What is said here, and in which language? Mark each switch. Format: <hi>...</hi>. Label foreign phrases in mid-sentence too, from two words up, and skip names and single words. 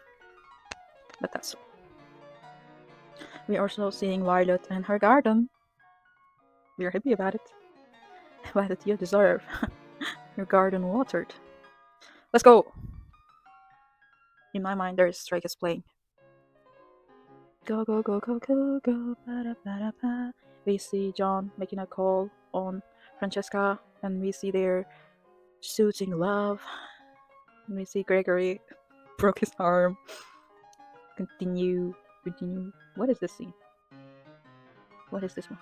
<en>But that's all. We're also seeing Violet and her garden. We're happy about it. Violet, you deserve your garden watered. Let's go! In my mind, there's Drake is playing. Go, go, go, go, go, go, ba-da-ba-da-ba. We see John making a call on Francesca, and we see their soothing love. And we see Gregory broke his arm. Continue. What is this scene? What is this one?</en>